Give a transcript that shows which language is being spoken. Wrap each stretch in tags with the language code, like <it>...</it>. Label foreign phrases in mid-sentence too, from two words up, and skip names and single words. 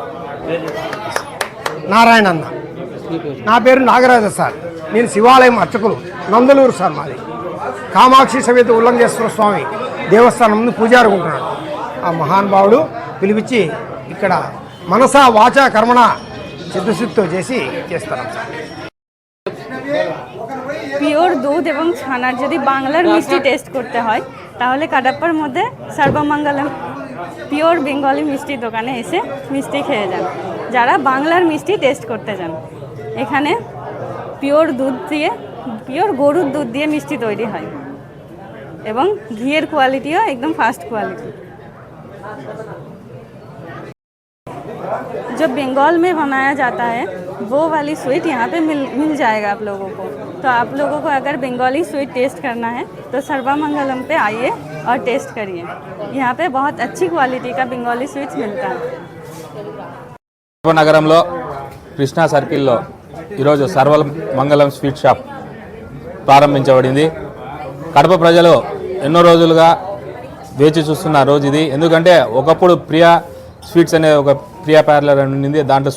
<te>నారాయణన్న. నా పేరు నాగరాజ సార్. నేను శివాలయం అర్చకులు, నందలూరు సార్. మాది కామాక్షి సమేత ఉల్లంఘేశ్వర స్వామి దేవస్థానం ముందు పూజారి ఉంటున్నాడు. ఆ మహానుభావుడు పిలిపించి ఇక్కడ మనసా వాచా కర్మణ చిత్తశుద్ధితో చేస్తాం సార్.</te> <bn>পিওর দুধ এবং ছানার যদি বাংলার মিষ্টি টেস্ট করতে হয় তাহলে কাডাপ্পার মধ্যে সর্বমঙ্গলম</bn> <en>pure Bengali</en> <bn>মিষ্টি দোকানে এসে মিষ্টি খেয়ে যান যারা বাংলার মিষ্টি টেস্ট করতে যান। এখানে পিওর গরুর দুধ দিয়ে মিষ্টি তৈরি হয় এবং ঘিয়ের কোয়ালিটিও একদম</bn> <en>first quality.</en> <hi>जो बंगाल में बनाया जाता है वो वाली स्वीट यहाँ पे मिल जाएगा आप लोगों को। तो आप लोगों को अगर बंगाली</hi> <en>sweet taste</en> <hi>करना है तो सर्वमंगलम पे आइए और टेस्ट करिए। यहाँ पे बहुत अच्छी क्वालिटी का बंगाली स्वीट्स मिलता है।</hi> <te>నగరంలో కృష్ణా సర్కిల్లో ఈరోజు సర్వమంగళం</te> <en>sweet shop</en> <te>ప్రారంభించబడింది. కడప ప్రజలు ఎన్నో రోజులుగా వేచి చూస్తున్న రోజు ఇది. ఎందుకంటే ఒకప్పుడు ప్రియా స్వీట్స్ అనే ఒక ప్రియా పార్లర్ అని ఉండింది.</te>